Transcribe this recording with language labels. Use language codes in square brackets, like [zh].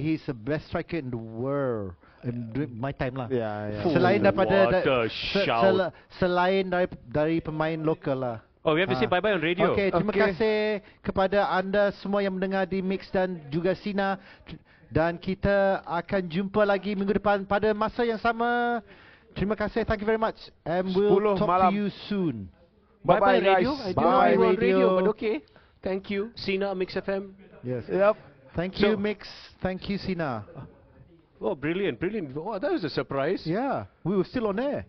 [en] He's the best striker in the world. My time lah. Yeah. [ms] Selain daripada [en] What a shout. [ms] selain dari pemain lokal lah. [en] Oh, we have to say bye-bye on radio. [ms] Okay, terima kasih kepada anda semua yang mendengar di Mix dan juga Sina. Dan kita akan jumpa lagi minggu depan pada masa yang sama. Terima kasih, [en] thank you very much. And we'll talk to you soon. Bye-bye radio. Guys. I don't know Bye you were on radio. radio, but okay. Thank you, Sina, Mix FM. Yes. Yep. Thank you, Mix. Thank you, Sina. Oh, brilliant, brilliant. Oh, that was a surprise. Yeah, we were still on air.